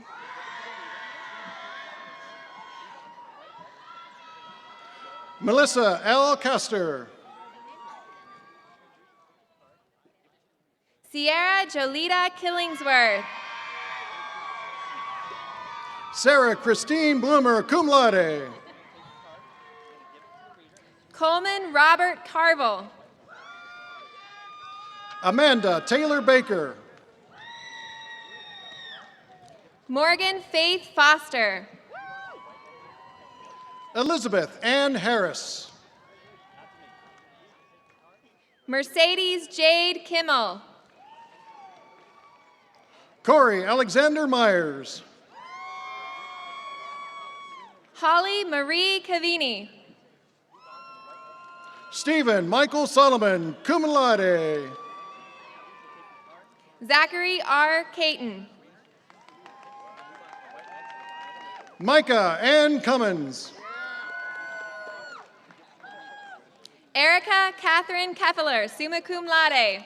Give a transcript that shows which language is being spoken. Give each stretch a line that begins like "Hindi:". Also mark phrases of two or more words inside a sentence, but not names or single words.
English: Melissa L. Castor. Sierra Jolita Killingsworth. Sarah Christine Bloomer,
Latin: cum laude.
English: Coleman Robert Carville. Amanda Taylor Baker. Morgan Faith Foster. Elizabeth Ann Harris. Mercedes Jade Kimmel. Corey Alexander Myers. Holly Marie Cavini. Stephen Michael Solomon,
Latin: cum laude.
English: Zachary R. Caton. Micah Ann Cummins. Erica Catherine Keffeler,
Latin: summa cum laude.